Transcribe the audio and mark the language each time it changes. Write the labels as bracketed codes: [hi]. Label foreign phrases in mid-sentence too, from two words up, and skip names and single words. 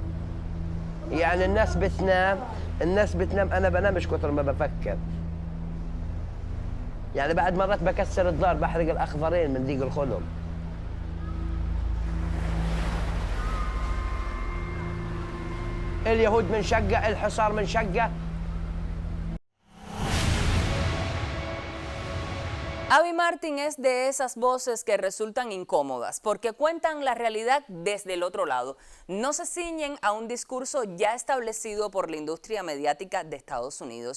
[ar] يعني الناس بتنام أنا بنامش كتر ما بفكر. يعني بعد مرات بكسر الدار بحرق الأخضرين من ضيق الخلق. اليهود من شقة، الحصار من شقة. [es] Abby Martin es de esas voces que resultan incómodas porque cuentan la realidad desde el otro lado. No se ciñen a un discurso ya establecido por la industria mediática de Estados Unidos.